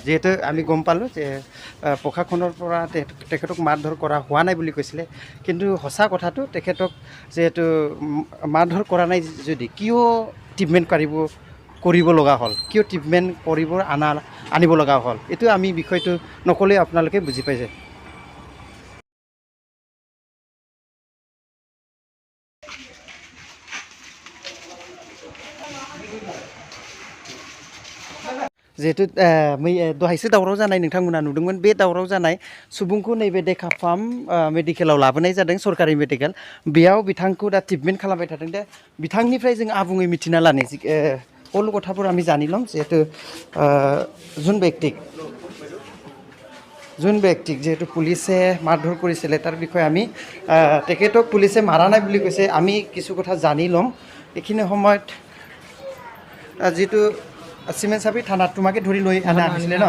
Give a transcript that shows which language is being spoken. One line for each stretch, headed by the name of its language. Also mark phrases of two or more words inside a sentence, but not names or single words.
Assamese: যিহেতু আমি গম পালোঁ যে প্ৰশাসনৰ পৰা তেখেতক মাৰধৰ কৰা হোৱা নাই বুলি কৈছিলে, কিন্তু সঁচা কথাটো তেখেতক যিহেতু মাৰধৰ কৰা নাই যদি কিয় ট্ৰিটমেণ্ট কৰিব লগা হ'ল, কিয় ট্ৰিটমেণ্ট আনিব লগা হ'ল, এইটো আমি বিষয়টো নক'লে আপোনালোকে বুজি পাইছে।
Bodo: जिहेतु दहायसो दावराव जानाय नोंथांमोना नुदोंमोन, बे दावराव जानाय सुबुंखौ नैबे डेका फार्म मेडिकेलाव लाबोनाय जादों, सरकारि मेडिकेल। बेयाव बिथांखौ दा ट्रिटमेन्ट खालामबाय थादों। दा बिथांनिफ्राय जों आबुङै मिथिना लानो
Assamese: সকলো কথাবোৰ আমি জানি ল'ম। যিহেতু যোন ব্যক্তিক যিহেতু পুলিচে মাৰধৰ কৰিছিলে তাৰ বিষয়ে আমি তেখেতক পুলিচে মাৰা নাই বুলি কৈছে, আমি কিছু কথা জানি ল'ম এইখিনি সময়ত। যিটো চিমেণ্ট চাপৰি থানাত তোমাকে ধৰি লৈ আহিছিলে ন?